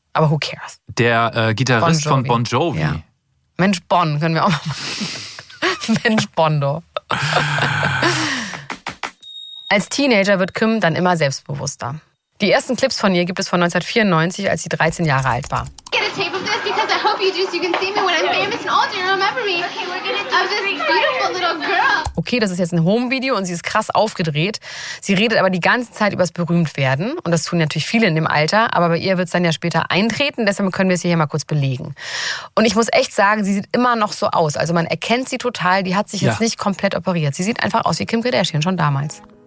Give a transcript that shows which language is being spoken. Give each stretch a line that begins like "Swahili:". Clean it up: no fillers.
English: Aber who cares?
German: Der Gitarrist von Bon Jovi. Ja. Mensch Bon, können wir auch mal machen. Mensch Bondo. Als Teenager wird Kim dann immer selbstbewusster. Die ersten Clips von ihr gibt es von 1994, als sie 13 Jahre alt war.
English: Get a tape of this, because I hope you do, so you can see me when I'm famous and old and remember me. Okay, we're gonna do this beautiful little girl.
German: Okay, das ist jetzt ein Home-Video und sie ist krass aufgedreht. Sie redet aber die ganze Zeit über das Berühmtwerden. Und das tun natürlich viele in dem Alter. Aber bei ihr wird es dann ja später eintreten. Deshalb können wir es hier mal kurz belegen. Und ich muss echt sagen, sie sieht immer noch so aus. Also man erkennt sie total. Die hat sich jetzt nicht komplett operiert. Sie sieht einfach aus wie Kim Kardashian schon damals.